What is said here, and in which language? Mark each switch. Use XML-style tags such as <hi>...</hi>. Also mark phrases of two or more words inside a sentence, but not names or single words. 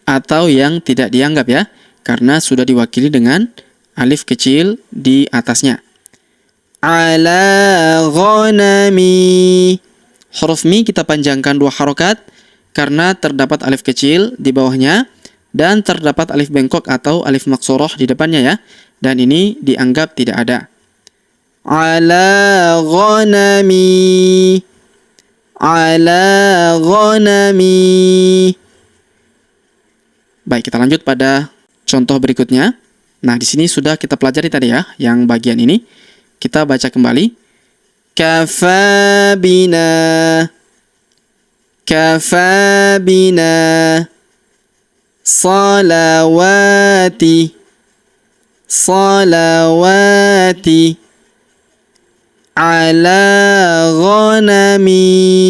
<id>atau yang tidak dianggap ya, karena sudah diwakili dengan alif kecil di atasnya.</id> <ar>على غنمي.</ar> <id>Huruf mi kita panjangkan 2 harokat karena terdapat alif kecil di bawahnya dan terdapat alif bengkok atau</id> <ar>ألف مقصورة</ar> <id>di depannya ya. Dan ini dianggap tidak ada.</id> <ar>على غنمي. على غنمي.</ar> <id>Baik, kita lanjut pada contoh berikutnya. Nah, di sini sudah kita pelajari tadi ya, yang bagian ini. Kita baca kembali.</id> <ar>كفى بنا. كفى بنا. Salawati. Salawati. على غنمي.</ar>